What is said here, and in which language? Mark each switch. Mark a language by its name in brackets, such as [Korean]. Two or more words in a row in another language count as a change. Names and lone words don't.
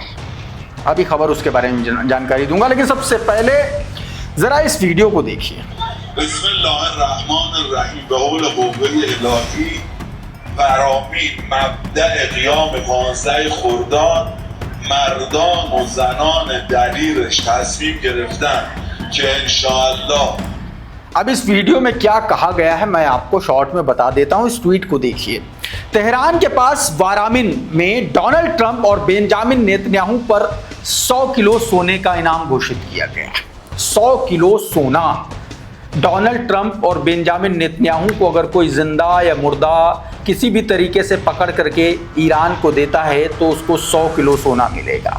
[Hindi] अभी खबर उसके बारे में जानकारी दूंगा, लेकिन सबसे पहले जरा इस वीडियो को देखिए। [Persian] مردان و زنان دلیرش تصمیم گرفتن که [Arabic] انشاءالله। [Hindi] अब इस वीडियो में क्या कहा गया है मैं आपको शॉर्ट में बता देता हूं, इस ट्वीट को देखिए। तेहरान के पास वारामिन में डोनाल्ड ट्रंप और बेंजामिन नेतन्याहू पर 100 किलो सोने का इनाम घोषित किया गया। 100 किलो सोना। डोनाल्ड ट्रंप और बेंजामिन नेतन्याहू को अगर कोई जिंदा या मुर्दा किसी भी तरीके से पकड़ करके ईरान को देता है तो उसको 100 किलो सोना मिलेगा।